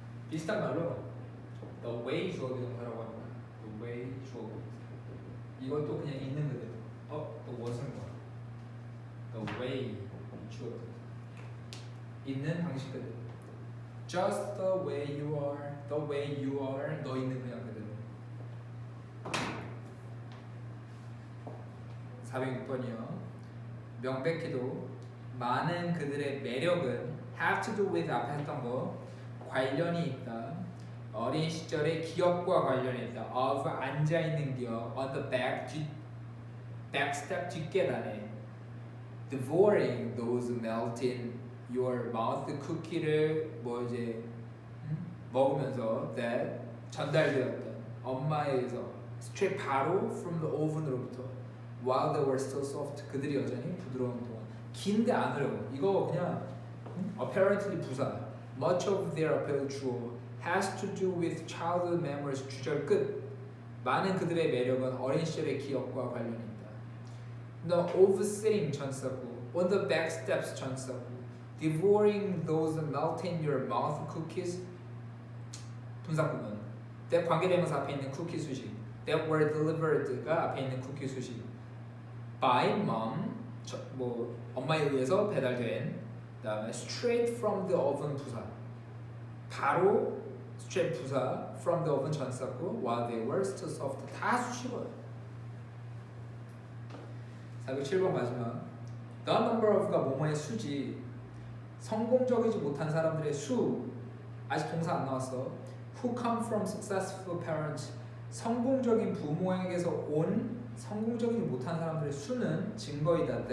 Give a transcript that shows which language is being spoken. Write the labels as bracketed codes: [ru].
[ko] 비슷한 말로 the way 주어 비동사라고 합니다. the way 주어 비동사 이것도 그냥 있는 그대로. 또 무엇은 뭐 the way 주어 비동사 있는 방식 그대로. [en] just the way you are [ko] 너 있는 그냥 그대로. 406번이요. 명백히도 많은 그들의 매력은 [en] have to do with [ko] 앞에 했던 거 관련이 있다. 어린 시절의 기억과 관련이 있다. [en] of [ko] 앉아있는 기억 [en] on the back step [ko] 뒷계단에 [en] devouring those melt in your mouth [ko] 쿠키를 뭐 이제 먹으면서 [en] that [ko] 전달되었던 엄마에게서 [en] straight 바로 from the oven으로부터 while they were still soft [ko] 그들이 여전히 부드러운 동안 긴데 안 어려워. 이거 그냥 apparently 부사 [en] much of their appeal [ko] 주어 [en] has to do with childhood memories [ko] 주절 끝 많은 그들의 매력은 어린 시절의 기억과 관련이 있다. [en] The of sitting 전사구 on the back steps 전사구 devouring those melt in your mouth cookies [ko] 분사구문 [en] that [ko] 관계대명사 앞에 있는 쿠키 수식 [en] that were delivered가 앞에 있는 쿠키 수식 by mom [ko] 뭐 엄마에 의해서 배달된 그다음에 [en] straight from the oven 부사 바로 straight 부사 from the oven 전사구 while they were still soft [ko] 다 수식어예요. 407번 마지막 [en] the number of [ko] 가 뭐뭐의 수지 성공적이지 못한 사람들의 수 아직 동사 안 나왔어. [en] Who come from successful parents [ko] 성공적인 부모에게서 온 성공적이지 못한 사람들의 수는 증거이다.